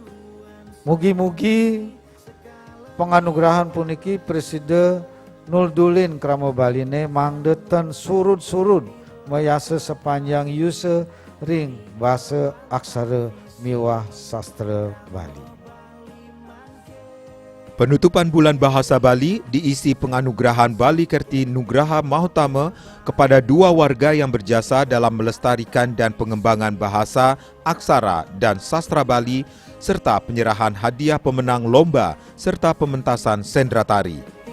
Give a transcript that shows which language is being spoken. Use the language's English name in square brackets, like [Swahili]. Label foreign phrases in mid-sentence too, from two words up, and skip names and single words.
[Balinese] Mugi-mugi penganugerahan puniki Presiden Nuldulin krama Baline mangdeten surud-surud mayasa sepanjang yuse ring bahasa aksara miwah sastra Bali. [Indonesian] Penutupan Bulan Bahasa Bali diisi penganugerahan Bali Kerti Nugraha Mahotama kepada 2 warga yang berjasa dalam melestarikan dan pengembangan bahasa, aksara, dan sastra Bali, serta penyerahan hadiah pemenang lomba serta pementasan sendratari.